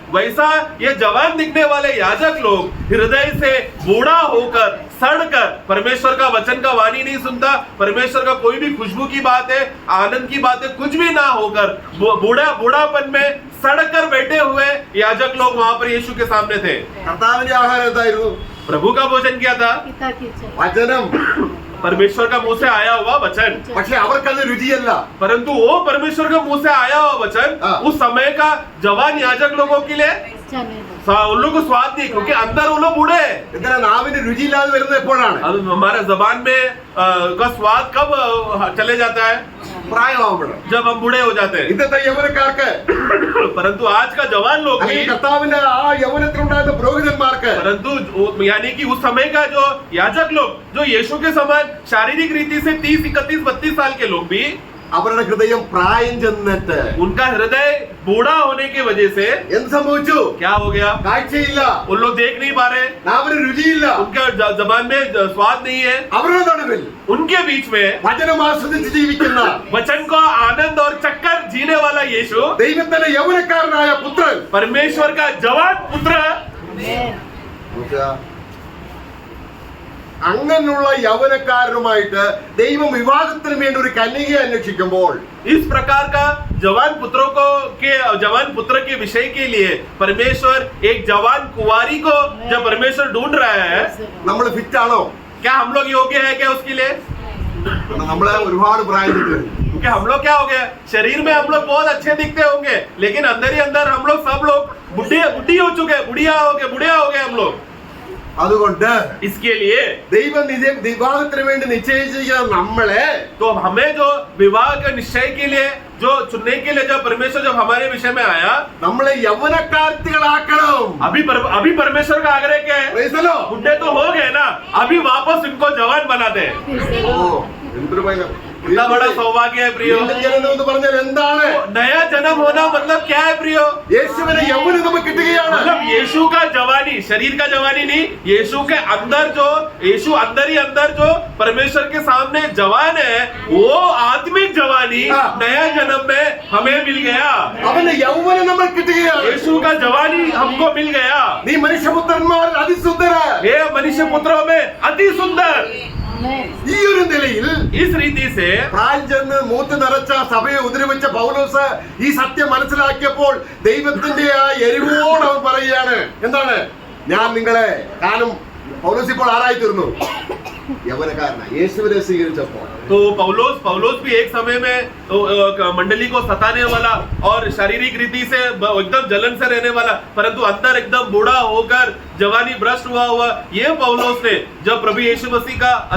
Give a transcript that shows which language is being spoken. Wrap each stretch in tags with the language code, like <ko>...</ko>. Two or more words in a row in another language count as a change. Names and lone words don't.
<hi>वैसा ये जवान दिखने वाले याजक लोग हृदय से बूढ़ा होकर सड़कर परमेश्वर का वचन का वाणी नहीं सुनता, परमेश्वर का कोई भी खुशबू की बात है, आनंद की बात है, कुछ भी ना होकर बूढ़ापन में सड़कर बैठे हुए याजक लोग वहां पर यीशु के सामने थे।</hi> <ml>കർത്താവിന്റെ ആഹാരം എന്തായിരുന്നു?</ml> <hi>प्रभु का भोजन क्या था?</hi> <ml>വചനം.</ml> <hi>परमेश्वर का मुंह से आया हुआ वचन।</hi> <ml>പക്ഷെ അവർക്കത് രുചിയല്ല.</ml> <hi>परंतु वो परमेश्वर के मुंह से आया हुआ वचन उस समय का जवान याजक लोगों के लिए उन लोगों को स्वाद नहीं, क्योंकि अंदर वो लोग बूढ़े हैं।</hi> <ml>എന്തിനാ നാവിന് രുചിയില്ലാതെ വരുന്നത് എപ്പോഴാണ്?</ml> <hi>अब हमारे जबान में का स्वाद कब चले जाता है?</hi> <ml>പ്രായമാകുമ്പോഴാണ്,</ml> <hi>जब हम बूढ़े हो जाते हैं।</hi> <ml>ഇന്നത്തെ യൗവനക്കാർക്ക്,</ml> <hi>परंतु आज का जवान लोग भी,</hi> <ml>അല്ലെങ്കിൽ കർത്താവിന്റെ ആ യൗവനത്തിലുണ്ടായിരുന്ന പുരോഹിതന്മാർക്ക്,</ml> <hi>परंतु यानी कि उस समय का जो याजक लोग जो यीशु के समान शारीरिक रीति से 30, 31, 32 साल के लोग भी</hi> <ml>അവരുടെ ഹൃദയം പ്രായം ചെന്നിട്ട്</ml> <hi>उनका हृदय बूढ़ा होने की वजह से</hi> <ml>എന്ത് സംഭവിച്ചു?</ml> <hi>क्या हो गया?</hi> <ml>കാഴ്ചയില്ല,</ml> <hi>उन लोग देख नहीं पा रहे,</hi> <ml>നാവിന് രുചിയില്ല,</ml> <hi>उनके जबान में स्वाद नहीं है।</hi> <ml>അവരുടെ നടുവിൽ</ml> <hi>उनके बीच में</hi> <ml>വചനം ആസ്വദിച്ച് ജീവിക്കുന്ന</ml> <hi>वचन को आनंद और चक्कर जीने वाला यीशु,</hi> <ml>ദൈവത്തിന്റെ യൗവനക്കാരനായ പുത്രൻ,</ml> <hi>परमेश्वर का जवान पुत्र,</hi> <ml>അങ്ങനെയുള്ള യൗവനക്കാരനുമായിട്ട് ദൈവം വിവാഹത്തിന് വേണ്ടി ഒരു കന്യകയെ അന്വേഷിക്കുമ്പോൾ</ml> <hi>इस प्रकार का जवान पुत्र के विषय के लिए परमेश्वर एक जवान कुंवारी को जब परमेश्वर ढूंढ रहा है,</hi> <ml>നമ്മൾ ഫിറ്റ് ആണോ?</ml> <hi>क्या हम लोग योग्य है क्या उसके लिए?</hi> <ml>നമ്മളെ ഒരുപാട് പ്രായത്തിൽ</ml> <hi>क्योंकि हम लोग क्या हो गए, शरीर में हम लोग बहुत अच्छे दिखते होंगे, लेकिन अंदर ही अंदर हम लोग सब लोग बुढ़ी हो चुके, बुढ़िया हो गए हम लोग।</hi> <ml>അതുകൊണ്ട്</ml> <hi>इसके लिए</hi> <ml>ദൈവം വിവാഹത്തിന് വേണ്ടി നിശ്ചയിച്ചിരിക്കുന്ന നമ്മളെ</ml> <hi>तो हमें जो विवाह के निश्चय के लिए जो चुनने के लिए जब परमेश्वर जब हमारे विषय में आया,</hi> <ml>നമ്മളെ യൗവനക്കാർത്തികളാക്കണം.</ml> <hi>अभी परमेश्वर का आग्रह क्या है?</hi> <en>Praise the Lord.</en> <hi>बुढ़े तो हो गए ना, अभी वापस इनको जवान बना दे।</hi> <ml>ഓ, എന്തൊരു ഭയം.</ml> <hi>कितना बड़ा सौभाग्य है प्रियो।</hi> <ml>വീണ്ടും ജനനം എന്ന് പറഞ്ഞാൽ എന്താണ്?</ml> <hi>नया जन्म होना मतलब क्या है प्रियो?</hi> <ml>യേശുവിനെ യൗവനം നമുക്ക് കിട്ടുകയാണ്.</ml> <hi>मतलब यीशु का जवानी, शरीर का जवानी नहीं, यीशु के अंदर जो, यीशु अंदर ही अंदर जो परमेश्वर के सामने जवान है, वो आत्मिक जवानी नया जन्म में हमें मिल गया।</hi> <ml>അവന്റെ യൗവനം നമ്മൾ കിട്ടുകയാണ്.</ml> <hi>यीशु का जवानी हमको मिल गया।</hi> <ml>നീ മനുഷ്യപുത്രന്മാരിൽ അതിസുന്ദര.</ml> <hi>हे मनुष्य पुत्रों में अति सुंदर।</hi> <ml>ഈ ഒരു നിലയിൽ</ml> <hi>इस रीति से</hi> <ml>പ്രായം ചെന്ന് മൂത്ത് നിറച്ച സഭയെ ഉദ്രവിച്ച പൗലോസ് ഈ സത്യം മനസ്സിലാക്കിയപ്പോൾ ദൈവത്തിന്റെ ആ എരിവോട് അവൻ പറയുകയാണ്, എന്താണ്? ഞാൻ നിങ്ങളെ കാലം. പൗലോസ് ഇപ്പോൾ ആരായി തീർന്നു? യൗവനക്കാരനായി യേശുവിനെ സ്വീകരിച്ചപ്പോൾ.</ml> <hi>तो पौलोस भी एक समय में मंडली को सताने वाला और शारीरिक रीति से एकदम जलन से रहने वाला, परंतु अंदर एकदम बूढ़ा होकर जवानी भ्रष्ट हुआ ये पौलोस ने जब प्रभु यीशु मसीह का</hi>